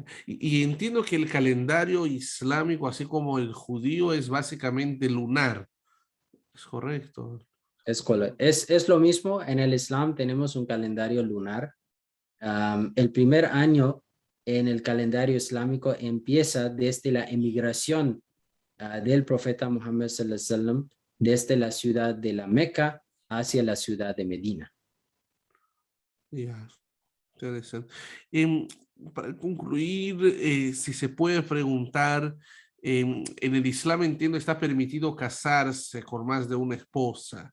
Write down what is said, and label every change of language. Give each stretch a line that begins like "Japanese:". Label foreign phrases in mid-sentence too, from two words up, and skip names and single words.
Spanish: Y entiendo que el calendario islámico, así como el judío, es básicamente lunar. ¿Es correcto? Es lo mismo, en el Islam tenemos un calendario lunar. El primer año en el calendario islámico empieza desde la emigración del profeta Muhammad
Arabic: صلى الله عليه وسلم
Spanish: desde la ciudad de la Meca hacia la ciudad de Medina. Ya, interesante. Para concluir, si se puede preguntar, en el Islam entiendo está permitido casarse con más de una esposa.